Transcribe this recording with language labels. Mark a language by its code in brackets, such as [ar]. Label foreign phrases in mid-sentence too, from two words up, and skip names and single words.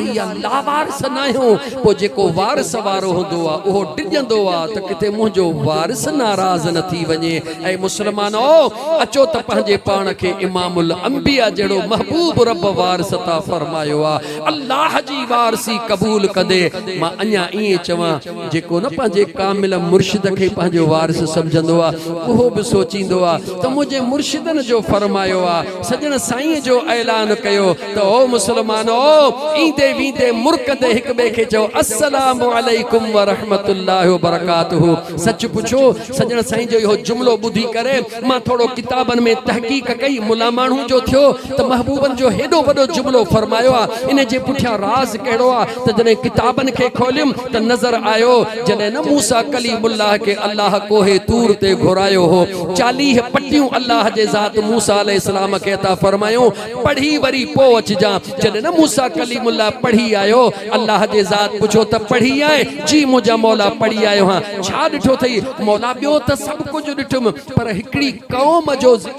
[sd] आ लावारिस न आहियूं पोइ जेको वारिस वारो हूंदो आ उहो डिॼंदो आ त किथे मुंहिंजो वारिस नाराज़ न थी वञे ऐं मुस्लमानो अचो त पंहिंजे पाण खे इमामुल अंबिया जहिड़ो महबूब रब वारिस अता फरमायो आ अल्लाह जी वारसी क़बूल कंदे मां अञा ईअं चवां जेको न पंहिंजे कामिल मुर्शिद खे पंहिंजो वारिस सम्झंदो आ उहो बि सोचींदो आ त मुंहिंजे मुर्शिदनि जो फरमायो आ सजण साईं जो ऐलान कयो त ओ मुस्लमानो ईंदे वींदे मुर्कदे हिक ॿिए खे चओ [ar] السلام عليكم ورحمة الله وبركاته [sd] सच पुछो सजण साईं जो इहो जुमिलो ॿुधी करे मां थोरो किताबनि में तहक़ीक़ कई मुला माण्हू जो थियो त महबूबनि जो हेॾो वॾो जुमिलो फरमायो आ इन जे पुठियां राज़ कहिड़ो आ त जॾहिं किताबनि खे खोलियुमि त नज़र आयो जॾहिं न मूसा कलीमुल्लाह के अल्लाह कोहे तूर ते घुरायो हो 40 पट्टियूं अल्लाह जे ज़ात मूसा अलैहिस्सलाम खे अता फरमायो पढ़ी वरी पो अचजा जॾहिं न मूसा कलीमुल्लाह पढ़ी आयो अल्लाह जे ज़ात पुछो त पढ़ी आए जी मुंहिंजा मौला पढ़ी आयो हां छा ॾिठो अथई मौला ॿियो त सभु कुझु ॾिठुमि पर हिकिड़ी क़ौम जो